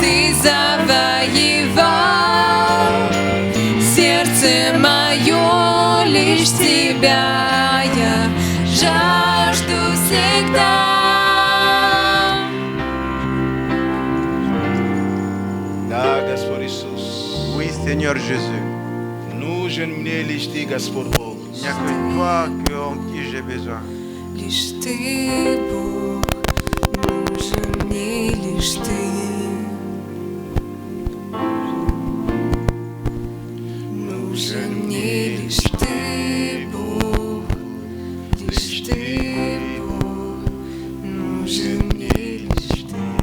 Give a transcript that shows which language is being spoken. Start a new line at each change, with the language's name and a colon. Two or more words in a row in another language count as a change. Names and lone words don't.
Russian: Ты завоевал сердце мое, лишь тебя я жажду всегда. Да, Господь Иисус.
French: Oui, Seigneur Jésus.
Russian: Нужен мне лишь Ты, Господь Бог.
French: Il n'y a que toi en qui j'ai besoin.
Russian: Лишь ты, Бог, нужен мне лишь ты. Нужен мне лишь ты, Бог, лишь ты, Бог, нужен мне лишь ты.